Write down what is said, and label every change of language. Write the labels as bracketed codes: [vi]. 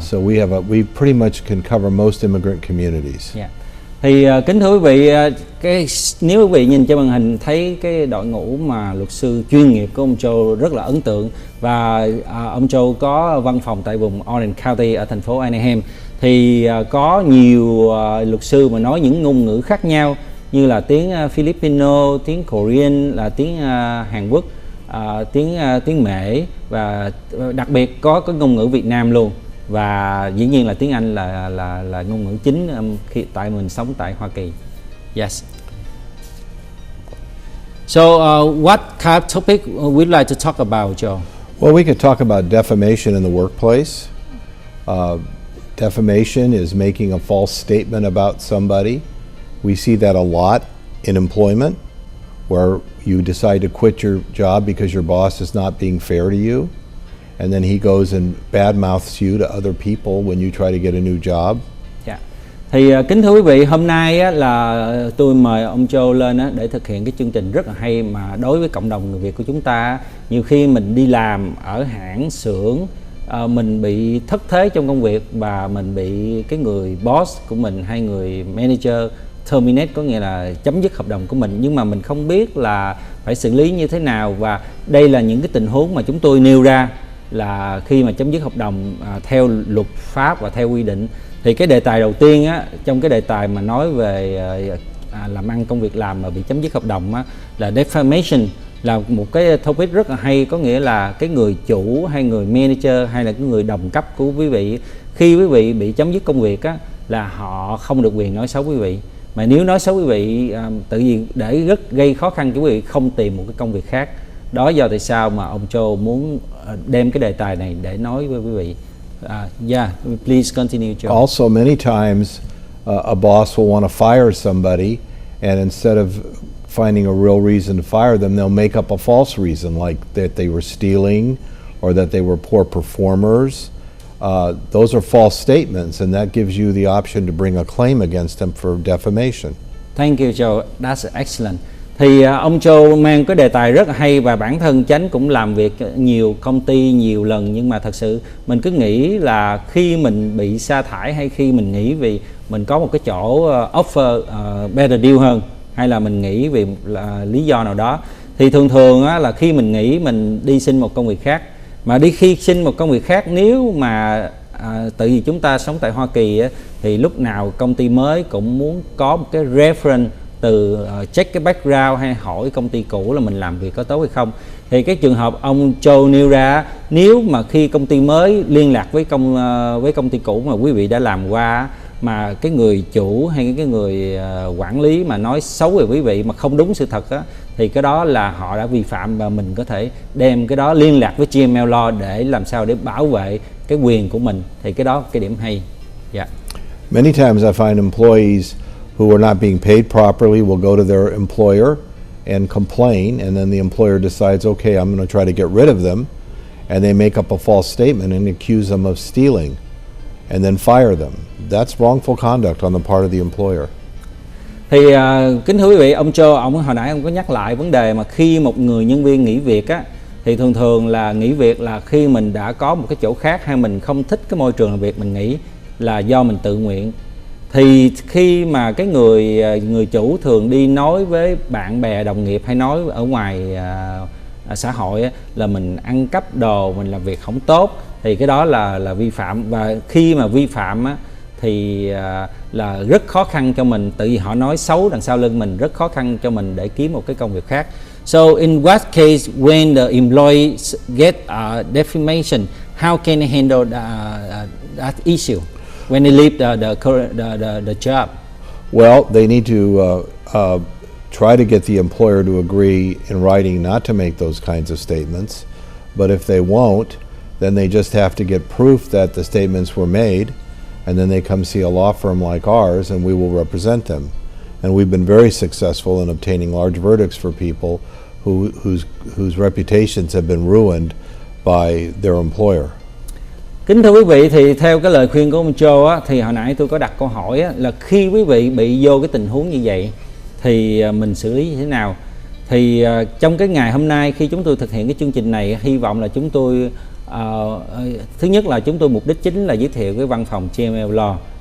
[en] So we pretty much can cover most immigrant communities. Yeah. [vi] Thì kính thưa quý vị, nếu quý vị nhìn trên màn hình thấy cái đội ngũ mà luật sư chuyên nghiệp của ông Joe rất là ấn tượng, và ông Joe có văn phòng tại vùng Orange County ở thành phố Anaheim. Thì có nhiều luật sư mà nói những ngôn ngữ khác nhau, như là tiếng Filipino, tiếng Korean, là tiếng Hàn Quốc, tiếng Mễ, và đặc biệt có cái ngôn ngữ Việt Nam luôn, và dĩ nhiên là tiếng Anh là ngôn ngữ chính khi tại mình sống tại Hoa Kỳ. [en] Yes. So what kind of topic we'd like to talk about, Joe? Well, we could talk about defamation in the workplace. Defamation is making a false statement about somebody. We see that a lot in employment, where you decide to quit your job because your boss is not being fair to you, and then he goes and badmouths you to other people when you try to get a new job. Yeah. [vi] Thì kính thưa quý vị, hôm nay á, là tôi mời ông Joe lên á, để thực hiện cái chương trình rất là hay, mà đối với cộng đồng người Việt của chúng ta, nhiều khi mình đi làm ở hãng xưởng, mình bị thất thế trong công việc, và mình bị cái người boss của mình hay người manager terminate, có nghĩa là chấm dứt hợp đồng của mình, nhưng mà mình không biết là phải xử lý như thế nào. Và đây là những cái tình huống mà chúng tôi nêu ra, là khi mà chấm dứt hợp đồng theo luật pháp và theo quy định. Thì cái đề tài đầu tiên á, trong cái đề tài mà nói về làm ăn công việc làm mà bị chấm dứt hợp đồng á, là defamation, là một cái topic rất là hay. Có nghĩa là cái người chủ hay người manager hay là cái người đồng cấp của quý vị, khi quý vị bị chấm dứt công việc á, là họ không được quyền nói xấu quý vị. Mà nếu nói xấu quý vị, tự nhiên để rất gây khó khăn cho quý vị không tìm một cái công việc khác. Đó do tại sao mà ông Joe muốn đem cái đề tài này để nói với quý vị. [en] Yeah, please continue, Joe. Also, many times a boss will want to fire somebody, and instead of finding a real reason to fire them, they'll make up a false reason, like that they were stealing or that they were poor performers. Those are false statements, and that gives you the option to bring a claim against them for defamation. Thank you, Joe. That's excellent. [vi] Thì ông Joe mang cái đề tài rất là hay, và bản thân Chánh cũng làm việc nhiều công ty nhiều lần, nhưng mà thật sự mình cứ nghĩ là khi mình bị sa thải hay khi mình nghĩ vì mình có một cái chỗ [en] offer better deal [vi] hơn, hay là mình nghỉ vì lý do nào đó, thì thường thường á, là khi mình nghỉ mình đi xin một công việc khác. Mà khi xin một công việc khác, nếu mà tại vì chúng ta sống tại Hoa Kỳ á, thì lúc nào công ty mới cũng muốn có một cái reference từ check cái background hay hỏi công ty cũ là mình làm việc có tốt hay không. Thì cái trường hợp ông Joe nêu ra, nếu mà khi công ty mới liên lạc với công ty cũ mà quý vị đã làm qua, mà cái người chủ hay cái người quản lý mà nói xấu về quý vị mà không đúng sự thật á, thì cái đó là họ đã vi phạm, và mình có thể đem cái đó liên lạc với JML Law để làm sao để bảo vệ cái quyền của mình. Thì cái đó cái điểm hay. [en] Yeah. Many times I find employees who are not being paid properly will go to their employer and complain, and then the employer decides, okay, I'm going to try to get rid of them, and they make up a false statement and accuse them of stealing, and then fire them. That's wrongful conduct on the part of the employer. [vi] Thì kính thưa quý vị, ông Joe, hồi nãy ông có nhắc lại vấn đề mà khi một người nhân viên nghỉ việc á, thì thường là nghỉ việc là khi mình đã có một cái chỗ khác, hay mình không thích cái môi trường làm việc mình nghỉ là do mình tự nguyện. Thì khi mà cái người chủ thường đi nói với bạn bè đồng nghiệp hay nói ở ngoài xã hội á, là mình ăn cắp đồ, mình làm việc không tốt, thì cái đó là vi phạm. Và khi mà vi phạm á, thì là rất khó khăn cho mình, tự vì họ nói xấu đằng sau lưng mình, rất khó khăn cho mình để kiếm một cái công việc khác. [en] So in what case when the employee get defamation, how can they handle that issue when they leave the job? Well, they need to try to get the employer to agree in writing not to make those kinds of statements. But if they won't, then they just have to get proof that the statements were made, and then they come see a law firm like ours, and we will represent them. And we've been very successful in obtaining large verdicts for people whose reputations have been ruined by their employer. [vi] Kính thưa quý vị, thì theo cái lời khuyên của ông Joe á, thì hồi nãy tôi có đặt câu hỏi á, là khi quý vị bị vô cái tình huống như vậy thì mình xử lý như thế nào? Thì trong cái ngày hôm nay khi chúng tôi thực hiện cái chương trình này, hy vọng là chúng tôi thứ nhất là chúng tôi mục đích chính là giới thiệu cái văn phòng JML Law.